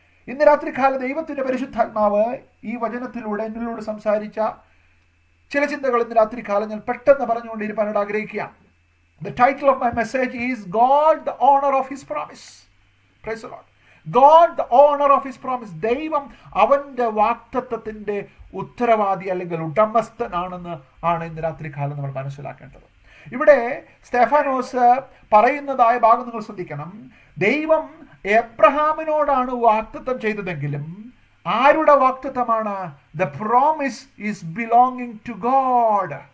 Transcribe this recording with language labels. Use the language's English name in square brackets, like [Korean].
[Malayalam] ഇന്ന് രാത്രികാല ദൈവത്തിൻ്റെ പരിശുദ്ധാത്മാവ് ഈ വചനത്തിലൂടെ എന്നിലൂടെ സംസാരിച്ച ചില ചിന്തകൾ ഇന്ന് രാത്രികാലം ഞാൻ പെട്ടെന്ന് പറഞ്ഞുകൊണ്ടിരിക്കാനായിട്ട് ആഗ്രഹിക്കുകയാണ്. [English] The title of my message is God the honor of his promise. Praise the Lord. God the honor of his promise. [Malayalam] ദൈവം അവൻ്റെ വാഗ്ദത്തത്തിൻ്റെ ഉത്തരവാദി അല്ലെങ്കിൽ ഉടമസ്ഥനാണെന്ന് ആണ് ഇന്ന് രാത്രികാലം നമ്മൾ മനസ്സിലാക്കേണ്ടത്. ഇവിടെ സ്തെഫാനോസ് പറയുന്നതായ ഭാഗം നിങ്ങൾ ശ്രദ്ധിക്കണം. ദൈവം എബ്രഹാമിനോടാണ് വാഗ്ദത്തം ചെയ്തതെങ്കിലും ആരുടെ വാഗ്ദത്തമാണ്? [English] The promise is belonging to God.